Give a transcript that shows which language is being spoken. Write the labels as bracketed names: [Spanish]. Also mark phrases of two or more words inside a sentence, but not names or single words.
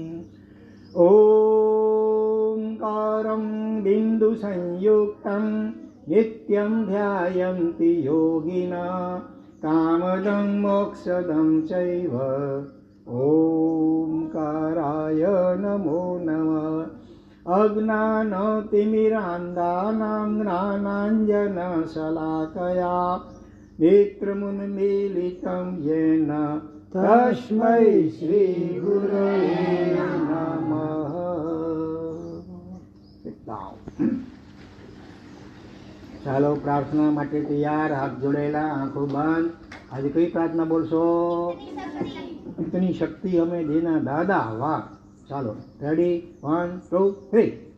[Sanskrit] ઓંકારં બિંદુ સંયુક્તં નિત્યં ધ્યાયન્તિ યોગિના કામદં મોક્ષદં ચૈવ ઓંકારાય નમો નમઃ અજ્ઞાનતિમિરાન્ધાનાં જ્ઞાનાંજનશલાકયા नेत्रमुन्मीलितं येन तस्मै श्रीगुरवे नमः। [Gujarati] ચાલો પ્રાર્થના માટે તૈયાર હાથ જોડેલા આંખો બંધ આજે કઈ પ્રાર્થના બોલશો [Hindi] इतनी शक्ति हमें देना दाता [Gujarati] વાહ ચાલો રેડી 1 2 3